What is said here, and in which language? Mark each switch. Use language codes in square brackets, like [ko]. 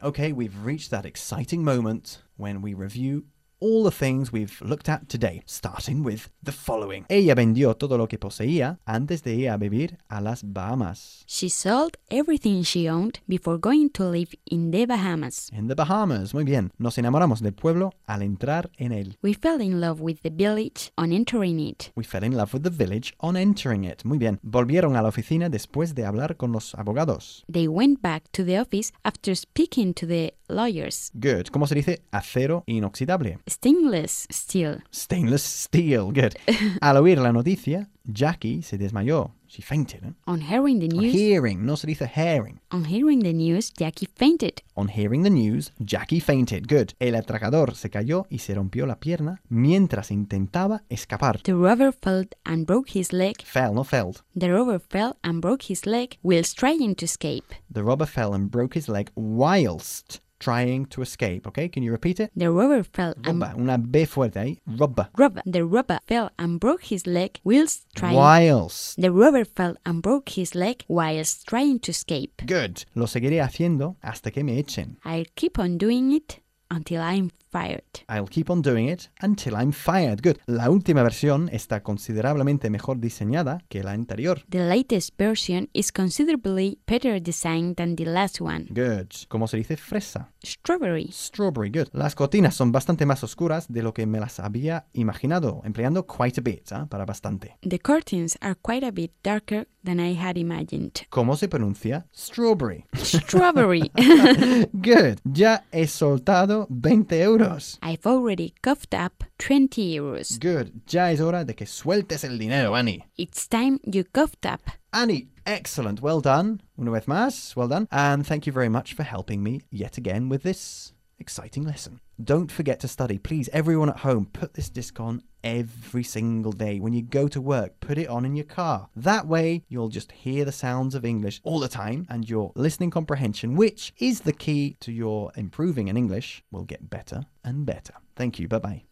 [en] Okay, we've reached that exciting moment when we review all the things we've looked at today, starting with the following. [es] Ella vendió todo lo que poseía antes de ir a vivir a las Bahamas. [en] She sold everything she owned before going to live in the Bahamas. In the Bahamas, [es] muy bien. Nos enamoramos del pueblo al entrar en él. [en] We fell in love with the village on entering it. We fell in love with the village on entering it. [es] Muy bien. Volvieron a la oficina después de hablar con los abogados. [en] They went back to the office after speaking to the lawyers. [es] Good. ¿Cómo se dice acero inoxidable? [en] Stainless steel. Stainless steel, good. [es] Al oír la noticia, Jackie se desmayó. [en] She fainted. On hearing the news. On hearing, [es] no se dice hearing. [en] On hearing the news, Jackie fainted. On hearing the news, Jackie fainted. Good. [es] El atracador se cayó y se rompió la pierna mientras intentaba escapar. [en] The robber fell and broke his leg. Fell, no felled. The robber fell and broke his leg whilst trying to escape. The robber fell and broke his leg whilst trying to escape, okay? Can you repeat it? The robber fell robber, and... [es] Una B fuerte ahí. Robber. [en] Robber. The robber fell and broke his leg whilst trying... Whilst. The robber fell and broke his leg whilst trying to escape. Good. [es] Lo seguiré haciendo hasta que me echen. [en] I'll keep on doing it until I'm fired. I'll keep on doing it until I'm fired. Good. [es] La última versión está considerablemente mejor diseñada que la anterior. [en] The latest version is considerably better designed than the last one. Good. [es] ¿Cómo se dice fresa? [en] Strawberry. Strawberry. Good. [es] Las cortinas son bastante más oscuras de lo que me las había imaginado, empleando [en] quite a bit, [es] para bastante. [en] The curtains are quite a bit darker than I had imagined. [es] ¿Cómo se pronuncia strawberry? [en] Strawberry. Good. [es] Ya he soltado 20 euros. [en] I've already coughed up 20 euros. Good. [es] Ya es hora de que sueltes el dinero, Annie. [en] It's time you coughed up. Annie, excellent. Well done. [es] Una vez más. [en] Well done. And thank you very much for helping me yet again with this exciting lesson. Don't forget to study. Please, everyone at home, put this disc on every single day. When you go to work, put it on in your car. That way, you'll just hear the sounds of English all the time, and your listening comprehension, which is the key to your improving in English, will get better and better. Thank you. Bye-bye.